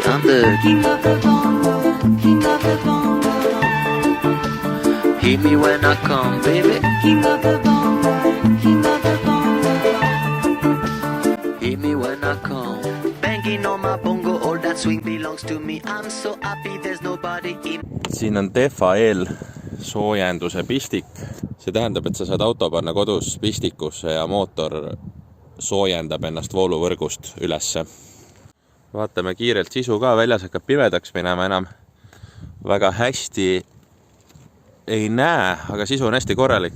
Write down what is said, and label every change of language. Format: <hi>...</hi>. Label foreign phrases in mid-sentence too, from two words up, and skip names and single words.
<en>I'm the king of the bongo, king of the bongo. Hear me when I come, baby. King of the bongo, king of the bongo. Hear me when I come. Banging on my bongo, all that swing belongs to me. I'm so happy there's nobody in.</en> <et>Siin on TFL soojenduse pistik. See tähendab, et sa saad auto panna kodus pistikusse ja mootor soojendab ennast vooluvõrgust ülesse. Vaatame kiirelt sisu ka. Väljas hakkab pimedaks minema, enam väga hästi ei näe, aga sisu on hästi korralik.</et>